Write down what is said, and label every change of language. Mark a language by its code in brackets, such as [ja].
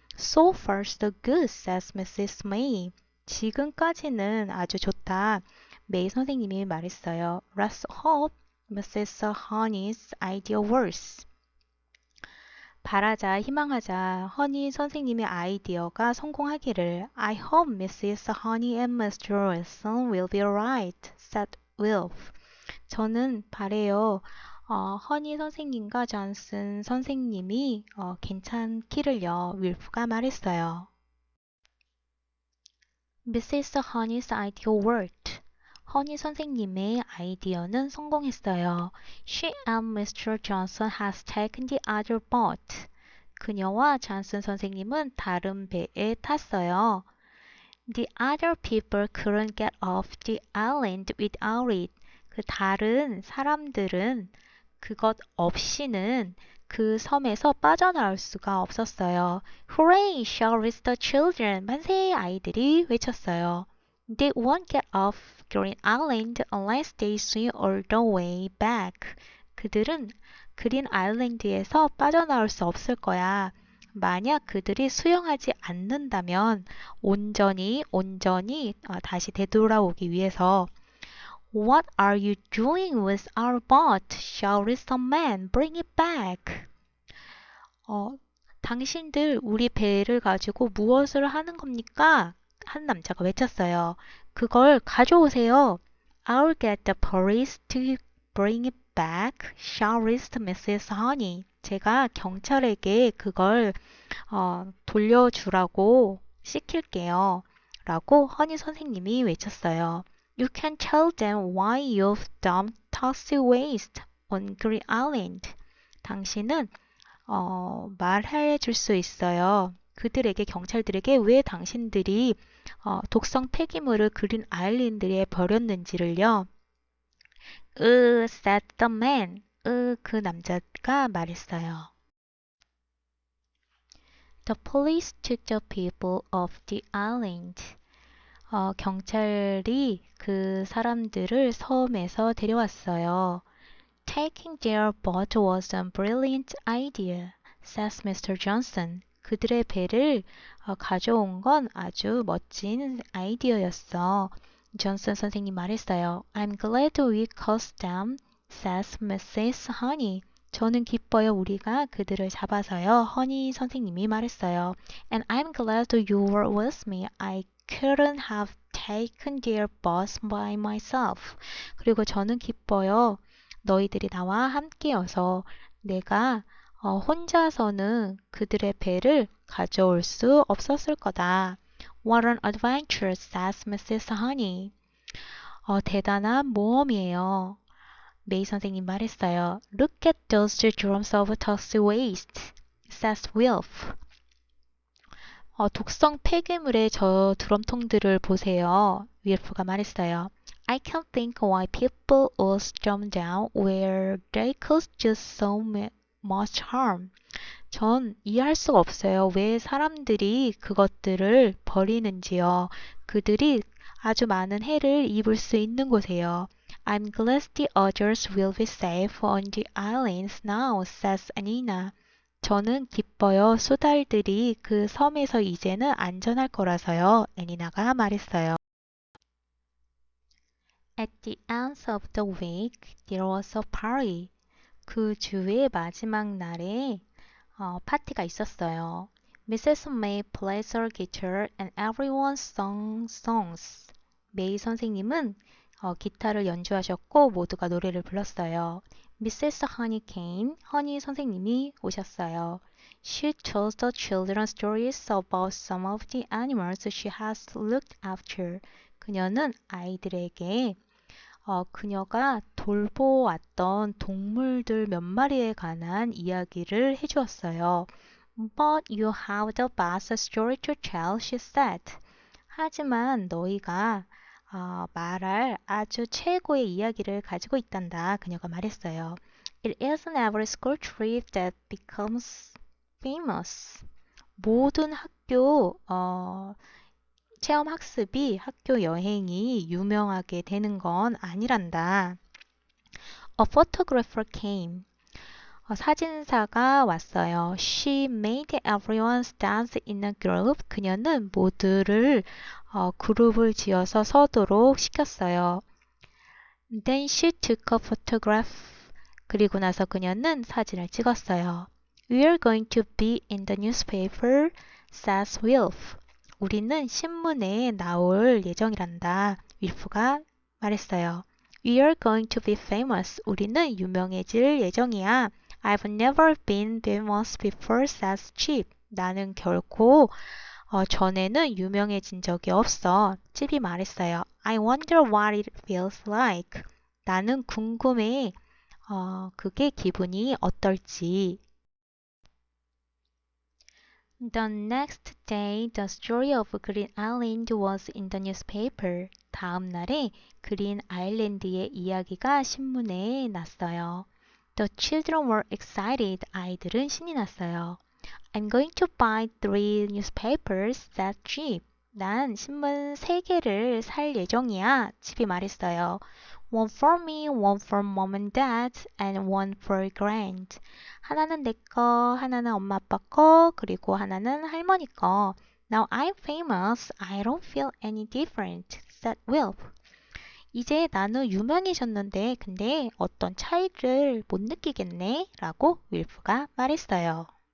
[en] So far so good, says Mrs. May. [ko] 지금까지는 아주 좋다. 메이 선생님이 말했어요. [en] Let's hope Mrs. Honey's idea works. [ko] 바라자, 희망하자. 허니 선생님의 아이디어가 성공하기를. [en] I hope Mrs. Honey and Mr. Wilson will be right, said Wilf. [ko] 저는 바래요. 허니 선생님과 존슨 선생님이 괜찮기를요. 윌프가 말했어요. [en] Mrs. Honey's idea worked. [ko] 허니 선생님의 아이디어는 성공했어요. [en] She and Mr. Johnson has taken the other boat. [ko] 그녀와 존슨 선생님은 다른 배에 탔어요. [en] The other people couldn't get off the island without it. [ko] 그 다른 사람들은 그것 없이는 그 섬에서 빠져나올 수가 없었어요. [en] Hooray! shouted the children. [ko] 만세! 아이들이 외쳤어요. [en] They won't get off Green Island unless they swim all the way back. [ko] 그들은 그린 아일랜드에서 빠져나올 수 없을 거야. 만약 그들이 수영하지 않는다면 온전히 다시 되돌아오기 위해서. [en] What are you doing with our boat? shouted some man. Bring it back. [ko] 당신들 우리 배를 가지고 무엇을 하는 겁니까? 한 남자가 외쳤어요. 그걸 가져오세요. [en] I'll get the police to bring it back, shouted Mrs. Honey. [ko] 제가 경찰에게 그걸 돌려주라고 시킬게요. 라고 허니 선생님이 외쳤어요. [en] You can tell them why you've dumped toxic waste on Green Island. [ko] 당신은 말해 줄 수 있어요. 그들에게 경찰들에게 왜 당신들이 독성 폐기물을 그린 아일랜드에 버렸는지를요. [en] said the man. [ko] 그 남자가 말했어요. [en] The police took the people off the island. [ko] 경찰이 그 사람들을 섬에서 데려왔어요. [en] Taking their boat was a brilliant idea, says Mr. Johnson. [ko] 그들의 배를 가져온 건 아주 멋진 아이디어였어. 존슨 선생님 말했어요. [en] I'm glad we caught them, says Mrs. [ko] Honey. 저는 기뻐요. 우리가 그들을 잡아서요. 허니 선생님이 말했어요. [en] And I'm glad you were with me. I couldn't have taken their bus by myself. [ko] 그리고 저는 기뻐요. 너희들이 나와 함께여서 내가 혼자서는 그들의 배를 가져올 수 없었을 거다. [en] What an adventure, says Mrs. [ko] Honey. 대단한 모험이에요. 메이 선생님 말했어요. [en] Look at those drums of toxic waste, says Wilf. [ko] 독성 폐기물의 저 드럼통들을 보세요. 윌프가 말했어요. [en] I can't think why people would jump down where they could do so much harm. [ko] 전 이해할 수가 없어요. 왜 사람들이 그것들을 버리는지요. 그들이 아주 많은 해를 입을 수 있는 곳에요. [en] I'm glad the others will be safe on the islands now, says Anina. [ko] 저는 기뻐요. 수달들이 그 섬에서 이제는 안전할 거라서요. 애니나가 말했어요. [en] At the end of the week, there was a party. [ko] 그 주의 마지막 날에 파티가 있었어요. [en] Mrs. May plays her guitar and everyone sang songs. [ko] 메이 선생님은 기타를 연주하셨고 모두가 노래를 불렀어요. [en] Mrs. Honey came. [ko] 허니 선생님이 오셨어요. [en] She told the children stories about some of the animals she has looked after. [ko] 그녀는 아이들에게 그녀가 돌보았던 동물들 몇 마리에 관한 이야기를 해주었어요. [en] But you have the best story to tell, she said. [ko] 하지만 너희가 말할 아주 최고의 이야기를 가지고 있단다. 그녀가 말했어요. [en] It isn't every school trip that becomes famous. [ko] 모든 학교 체험 학습이 학교 여행이 유명하게 되는 건 아니란다. [en] A photographer came. [ko] 사진사가 왔어요. [en] She made everyone stand in a group. [ko] 그녀는 모두를 그룹을 지어서 서도록 시켰어요. [en] Then she took a photograph. [ko] 그리고 나서 그녀는 사진을 찍었어요. [en] We're going to be in the newspaper, says Wilf. [ko] 우리는 신문에 나올 예정이란다. 윌프가 말했어요. [en] We're going to be famous. [ko] 우리는 유명해질 예정이야. [en] I've never been famous before, says Chip. [ko] 나는 결코 전에는 유명해진 적이 없어. 칩이 말했어요. [en] I wonder what it feels like. [ko] 나는 궁금해. 그게 기분이 어떨지. [en] The next day, the story of Green Island was in the newspaper. [ko] 다음 날에 그린 아일랜드의 이야기가 신문에 났어요. [en] The children were excited. [ko] 아이들은 신이 났어요. [en] I'm going to buy 3 newspapers, said Chip. [ko] 난 신문 3개를 살 예정이야. 칩이 말했어요. [en] One for me, one for mom and dad, and one for grand. [ko] 하나는 내 거, 하나는 엄마 아빠 거, 그리고 하나는 할머니 거. [en] Now I'm famous. I don't feel any different, said Will. [ko] 이제 나는 유명해졌는데 근데 어떤 차이를 못 느끼겠네? 라고 윌프가 말했어요.